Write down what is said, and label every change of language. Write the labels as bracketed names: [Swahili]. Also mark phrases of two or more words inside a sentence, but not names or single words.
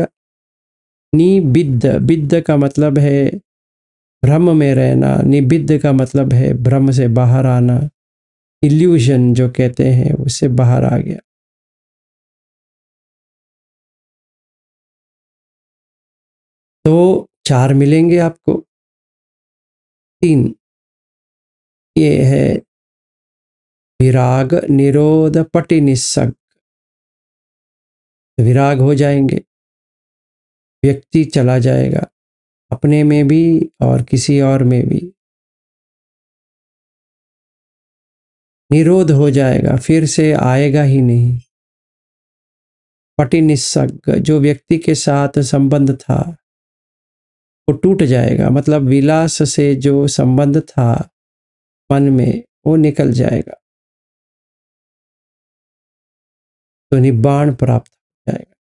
[Hindi] निबिद्ध, बिद्ध का मतलब है भ्रम में रहना, निबिद्ध का मतलब है भ्रम से बाहर आना, इल्यूजन जो कहते हैं उससे बाहर आ गया। तो 4 मिलेंगे आपको। 3 ये है विराग निरोध [Pali] पटि निस्सग, [Hindi] विराग हो जाएंगे, व्यक्ति चला जाएगा, अपने में भी और किसी और में भी निरोध हो जाएगा, फिर से आएगा ही नहीं। [Pali] पटि निस्सग, [Hindi] जो व्यक्ति के साथ संबंध था वो टूट जाएगा, मतलब विलास से जो संबंध था मन में वो निकल जाएगा, तो निब्बाण प्राप्त हो जाएगा।